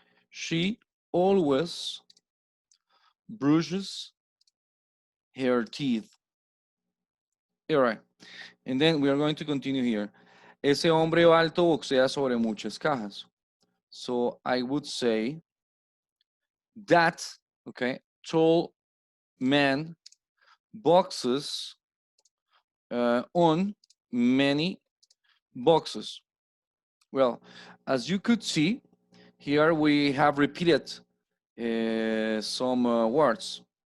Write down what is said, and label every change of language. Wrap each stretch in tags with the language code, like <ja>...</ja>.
<en>She always brushes her teeth. All right. And then we are going to continue here.</en> <es>Ese hombre alto boxea sobre muchas cajas.</es> <en>So I would say that, okay, tall man boxes on many boxes. Well, as you could see, here we have repeated some words.</en>